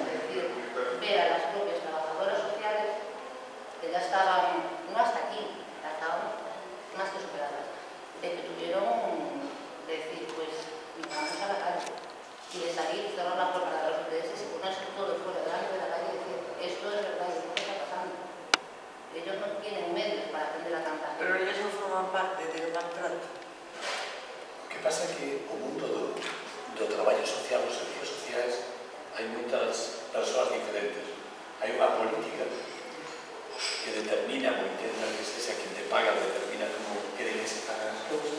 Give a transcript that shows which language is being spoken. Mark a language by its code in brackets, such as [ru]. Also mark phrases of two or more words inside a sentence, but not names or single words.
[es] Es decir, ver a las propias trabajadoras sociales que ya estaban, no hasta aquí, ya estaban más que superadas, de que tuvieron de decir, pues vamos a la calle y de salir, cerrar la puerta de los PDS y ponerse todo fuera delante de la calle y decir, esto es verdad, esto está pasando. Ellos no tienen medios para atender a tanta gente. Pero ellos no forman parte del maltrato. [gl] O que pasa é que o mundo do traballo social, os servicios sociais, hai moitas persoas diferentes. Hai unha política que determina, ou intenta que sexa quen te paga, determina como queren que se pagan as cousas.